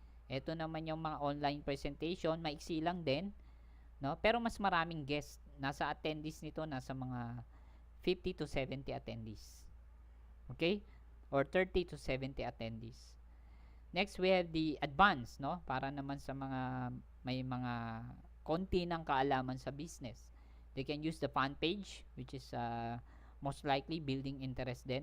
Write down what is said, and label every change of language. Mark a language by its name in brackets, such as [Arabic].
[Filipino] Ito naman yung mga online presentation, maiksi lang din, no? Pero mas maraming guest. Nasa attendees nito, nasa mga 50 to 70 attendees. Okay? [English] Or 30 to 70 attendees. Next, we have the advanced, no? [Filipino] Para naman sa mga may mga konti ng kaalaman sa business. [English] They can use the fan page, which is most likely building interest din.